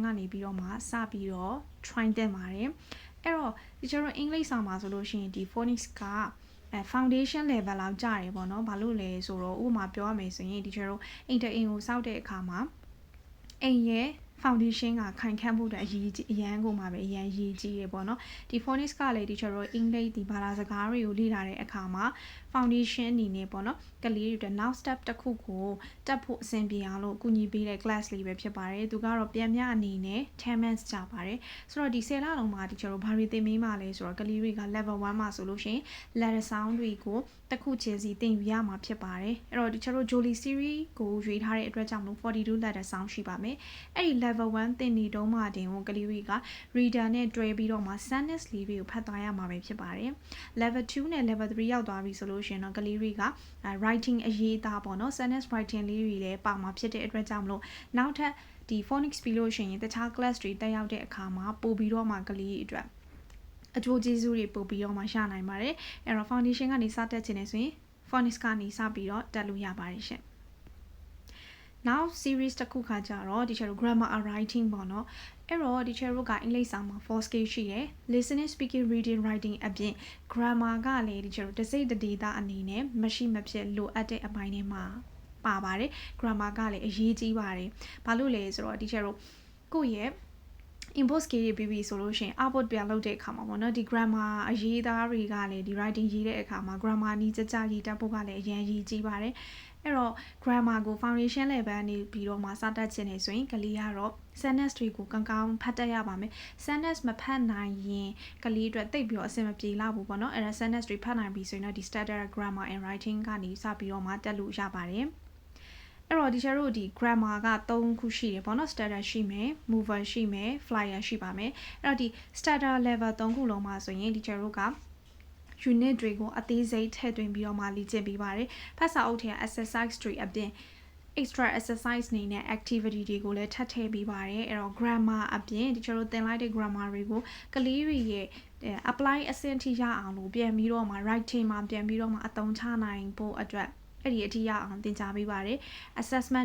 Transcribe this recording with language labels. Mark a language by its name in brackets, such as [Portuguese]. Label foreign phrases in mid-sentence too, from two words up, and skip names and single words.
[Burmese] ကနေပြီးတော့မှစပြီးတော့ try တင်ပါတယ်အဲ့တော့ဒီကျတော့ English စာမှာဆိုလို့ရှိရင်ဒီ phonics က [English] foundation level [Burmese] လောက်ကြာတယ်ပေါ့နော်ဘာလို့လဲဆိုတော့ဥပမာပြောရမယ်ဆိုရင်ဒီကျတော့အိမ်တအိမ်ကိုစောက်တဲ့အခါမှာအိမ်ရဲ့foundation ကခိုင်ခန့်ဖို့အတွက်အရန်ကိုမှပဲအရန်ရည်ကြီးရပေါ့နော် ဒီ phonics ကလည်း teacher တို့ English ဒီဘာသာစကားတွေကိုလေ့လာတဲ့အခါမှာ foundation အနေနဲ့ပေါ့နော်ကလေးတွေအတွက် [English] now step [Burmese] တစ်ခုကိုတက်ဖို့အဆင်ပြေအောင်လို့ကူညီပေးတဲ့ class လေးပဲဖြစ်ပါတယ်သူကတော့ပြန်မြအနေနဲ့10 months ကြာပါတယ်ဆိုတော့ဒီ10လလုံးမှာ teacher တို့ဘာတွေသင်ပေးမှလဲဆိုတော့ကလေးတွေက level 1မှာဆိုလို့ရှိရင် [English] letter sound [Burmese] တွေကိုတစ်ခုချင်းစီသင်ယူရမှာဖြစ်ပါတယ်အဲ့တော့ teacher တို့ Jolie series ကိုရွေးထားတဲ့အတွက်ကြောင့်မလို့42 [English] letter sound [Burmese] ရှိပါမယ်အဲ့ဒီ level 1သင်နေတုံးမှတင်ကလေးတွေက reader နဲ့ တွဲပြီးတော့မှ sentence လေးတွေကိုဖတ်သွားရမှာပဲဖြစ်ပါတယ် level 2နဲ့ level 3ရောက်သွားပြီဆိုလို့ရှိရင်တော့ကလေးတွေက writing အရေးသားပေါ့နော် [English] sentence writing [Burmese] လေးတွေလည်းပါမှာဖြစ်တဲ့အတွက်ကြောင့်မလို့နောက်ထပ်ဒီ phonics ပြီးလို့ရှိရင်တခြား class တွေတက်ရောက်တဲ့အခါမှာပို့ပြီးတော့မှကလေးအတွက်အကျိုးကျေးဇူးတွေပို့ပြီးတော့မှရနိုင်ပါတယ်အဲ့တော့ foundation ကနေစတက်ချင်နေဆိုရင် phonics ကနေစပြီးတော့တက်လို့ရပါတယ်ရှင် [English] now series [Burmese] တစ်ခုခါကြတော့ teacher တို့ [English] grammar and writing [Burmese] ပေါ့နော်အဲ့တော့ teacher တို့ကအင်္ဂလိပ်စာမှာ 4 skill ရှိတယ် [English] listening speaking reading writing [Burmese] အပြင် grammar ကလည်း teacher တို့တစ်စိတ်တစ်ဒေသအနေနဲ့မရှိမဖြစ်လိုအပ်တဲ့အပိုင်းတွေ မှာပါပါတယ် grammar ကလည်းအရေးကြီးပါတယ်ဘာလို့လဲဆိုတော့ teacher တို့ကိုယ့်ရဲ့ [English] input skill [Burmese] တွေပြီးပြီဆိုလို့ရှိရင် output ပြန်လုပ်တဲ့အခါမှာပေါ့နော်ဒီ grammar အရေးသားတွေကလည်း ဒီ writing ရေးတဲ့အခါမှာ grammar နီးကြရေးတတ်ဖို့ကလည်းအရင်ရေးကြီးပါတယ်အဲ့တော့ grammar ကို [English] foundation level [Burmese] နေပြီးတော့မှစတတ်ချင်နေဆိုရင်ကလေးကတော့ sentence တွေကိုကောင်းကောင်းဖတ်တတ်ရပါမယ် sentence မဖတ်နိုင်ရင်ကလေးအတွက်တိတ်ပြီးတော့အဆင်မပြေလောက်ဘူးပေါ့နော်အဲ့ဒါ sentence တွေဖတ်နိုင်ပြီဆိုရင်တော့ဒီ [English] standard grammar and writing [Burmese] ကနေစပြီးတော့မှတက်လို့ရပါတယ်အဲ့တော့ teacher တို့ဒီ grammar က3ခုရှိတယ်ပေါ့နော် starter ရှိမယ် mover ရှိမယ် flyer ရှိပါမယ်အဲ့တော့ဒီ starter level 3ခုလုံးမှာဆိုရင် teacher တို့က unit တွေကိုအသေးစိတ်ထည့်သွင်းပြီးတော့မှလေ့ကျင့်ပေးပါတယ်ဖတ်စာအုပ်ထဲ exercise တွေအပြင် [English] extra exercise [Burmese] နေနဲ့ activity တွေကိုလည်းထပ်ထည့်ပေးပါတယ်အဲ့တော့ grammar အပြင်ဒီကျတို့သင်လိုက်တဲ့ grammar တွေကိုကလေးတွေရဲ့ apply အဆင့်ထိရအောင်လို့ပြန်ပြီးတော့မှ writing မှာပြန်ပြီးတော့မှအသုံးချနိုင်ဖို့အတွက်အဲ့ဒီအထိရအောင်သင်ကြားပေးပါတယ် assessment